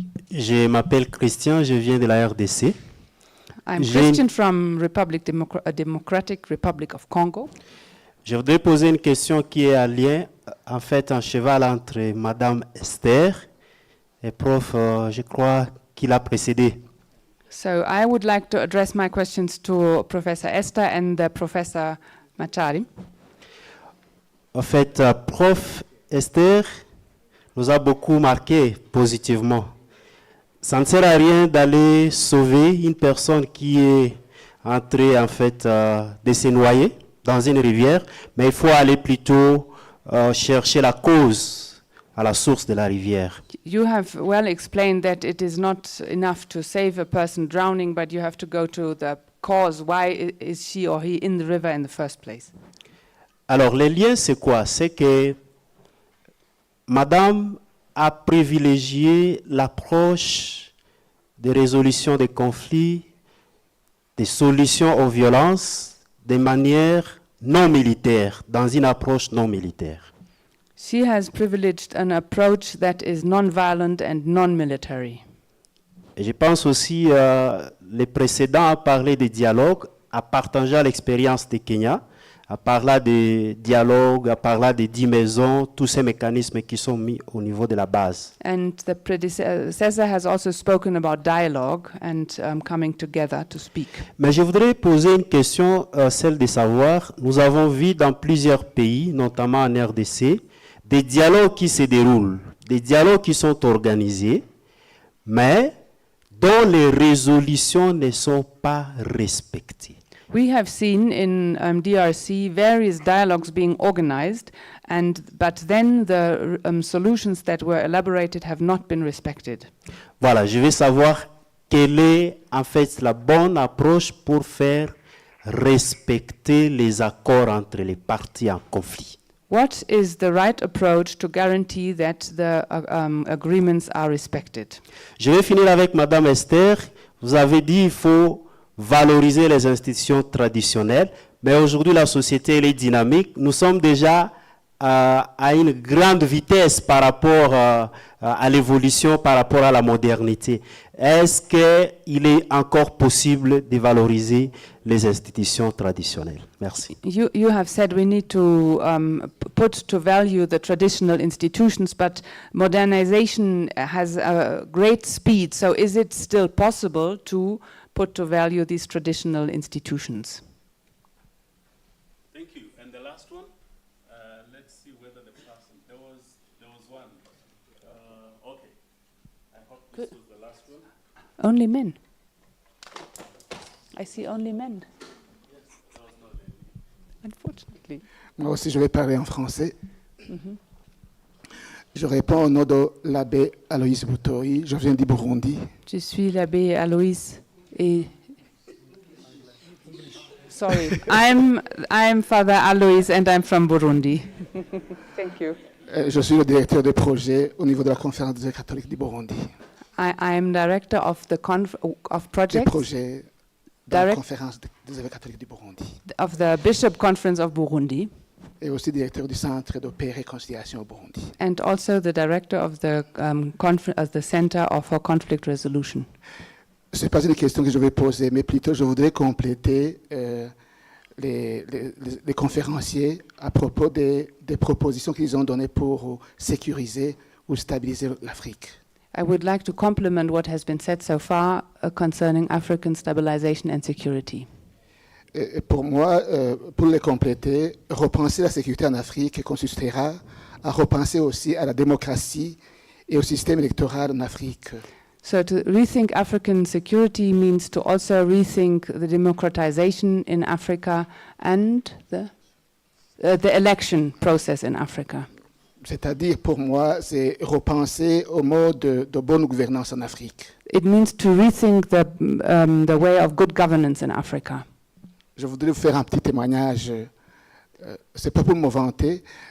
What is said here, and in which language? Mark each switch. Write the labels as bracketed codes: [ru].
[fr] Je m'appelle Christian, je viens de la RDC. [en] I'm [fr] J'ai- [en] Christian from Democratic Republic of Congo. [fr] Je voudrais poser une question qui est en lien, en fait, un cheval entre Madame Esther et prof, je crois, qui l'a précédé. [en] So I would like to address my questions to Professor Esther and Professor Machari. [fr] En fait, prof Esther nous a beaucoup marqué positivement. Ça ne sert à rien d'aller sauver une personne qui est entrée, en fait, de se noyer dans une rivière, mais il faut aller plutôt chercher la cause à la source de la rivière. [en] You have well explained that it is not enough to save a person drowning, but you have to go to the cause. Why is she or he in the river in the first place? [fr] Alors, les liens, c'est quoi? C'est que Madame a privilégié l'approche de résolution des conflits, des solutions aux violences, de manière non militaire, dans une approche non militaire. [en] She has privileged an approach that is non-violent and non-military. [fr] Et je pense aussi, les précédents ont parlé de dialogue, en partageant l'expérience du Kenya, en parlant de dialogue, en parlant de 10 maisons, tous ces mécanismes qui sont mis au niveau de la base. [en] And the predecessor has also spoken about dialogue and coming together to speak. [fr] Mais je voudrais poser une question, celle de savoir, nous avons vu dans plusieurs pays, notamment en RDC, des dialogues qui se déroulent, des dialogues qui sont organisés, mais dont les résolutions ne sont pas respectées. [en] We have seen in DRC various dialogues being organized, but then the solutions that were elaborated have not been respected. [fr] Voilà, je veux savoir quelle est en fait la bonne approche pour faire respecter les accords entre les parties en conflit. [en] What is the right approach to guarantee that the agreements are respected? [fr] Je vais finir avec Madame Esther. Vous avez dit qu'il faut valoriser les institutions traditionnelles, mais aujourd'hui la société elle est dynamique. Nous sommes déjà à une grande vitesse par rapport à l'évolution, par rapport à la modernité. Est-ce qu'il est encore possible de valoriser les institutions traditionnelles? Merci. [en] You have said we need to put to value the traditional institutions, but modernization has a great speed. So is it still possible to put to value these traditional institutions? Thank you. And the last one, let's see whether the person, there was one. Okay, I hope this was the last one. Only men. I see only men. Unfortunately. [fr] Moi aussi, je vais parler en français. Je réponds au nom de l'abbé Aloïs Boutori. Je viens du Burundi. Je suis l'abbé Aloïs et [en] sorry, I'm Father Alois and I'm from Burundi. Thank you. [fr] Je suis le directeur de projet au niveau de la conférence des évêques catholiques du Burundi. [en] I am director of the of projects. [fr] Des projets de la conférence des évêques catholiques du Burundi. [en] Of the Bishop Conference of Burundi. [fr] Et aussi directeur du centre de paix et réconciliation au Burundi. [en] And also the director of the Center for Conflict Resolution. [fr] Ce n'est pas une question que je vais poser, mais plutôt je voudrais compléter les conférenciers à propos des propositions qu'ils ont données pour sécuriser ou stabiliser l'Afrique. [en] I would like to complement what has been said so far concerning African stabilization and security. [fr] Et pour moi, pour les compléter, repenser la sécurité en Afrique consistera à repenser aussi à la démocratie et au système électoral en Afrique. [en] So to rethink African security means to also rethink the democratization in Africa and the election process in Africa. [fr] C'est-à-dire, pour moi, c'est repenser au mode de bonne gouvernance en Afrique. [en] It means to rethink the way of good governance in Africa. [fr] Je voudrais vous faire un petit témoignage. C'est pas pour me vanter.